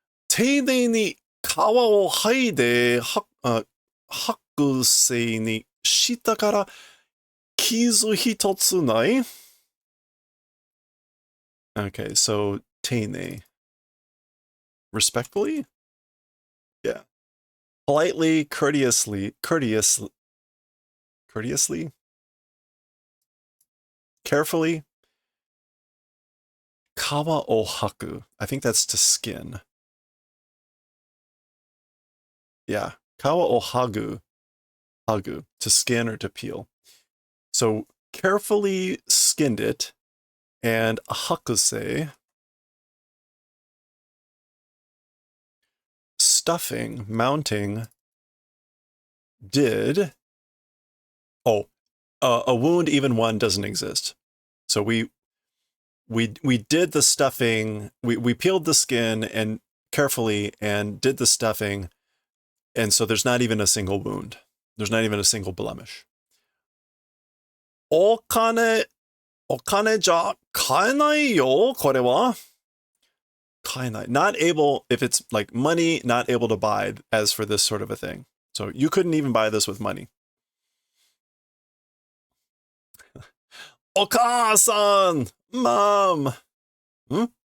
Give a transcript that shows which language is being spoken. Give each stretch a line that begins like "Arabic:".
Japanese: 丁寧に皮を剥いで白製にしたから傷一つない
English: Okay, so
Japanese: 丁寧 respectfully?
English: Yeah. Politely, courteously, carefully. 皮を剥く.I think that's to skin. Yeah, 皮を剥ぐ, to skin or to peel. So carefully skinned it, and 剥製, stuffing, mounting, did. Oh, a wound, even one, doesn't exist. So we did the stuffing. We peeled the skin and carefully and did the stuffing. And so there's not even a single wound. There's not even a single blemish.
Japanese: お金じゃ買えないよ、これは。
English: 買えない. Not able, if it's like money, not able to buy as for this sort of a thing. So you couldn't even buy this with money. Oka-san! Mom! Hmm?